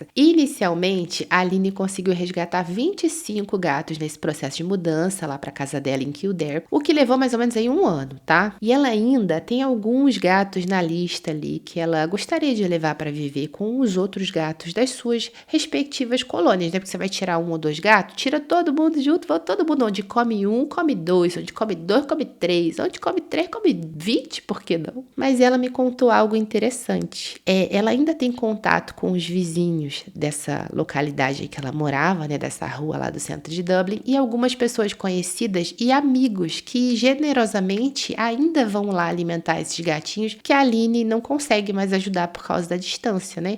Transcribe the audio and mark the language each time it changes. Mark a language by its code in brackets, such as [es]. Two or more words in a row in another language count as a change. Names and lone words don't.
[pt] Inicialmente, a Aline conseguiu resgatar 25 gatos nesse processo de mudança lá para a casa dela em Kildare, o que levou mais ou menos aí 1 ano, tá? E ela ainda tem alguns gatos na lista ali que ela gostaria de levar para viver com os outros gatos das suas respectivas colônias, né? Porque você vai tirar 1 ou 2 gatos, tira todo mundo junto, vai todo mundo onde come 1, come 2, onde come 2, come 3, onde come 3, come 20, por que não? Mas ela me contou algo interessante. Ela ainda tem contato com os vizinhos dessa localidade que ela morava, né, dessa rua lá do centro de Dublin, e algumas pessoas conhecidas e amigos que generosamente ainda vão lá alimentar esses gatinhos que a Aline não consegue mais ajudar por causa da distância, né?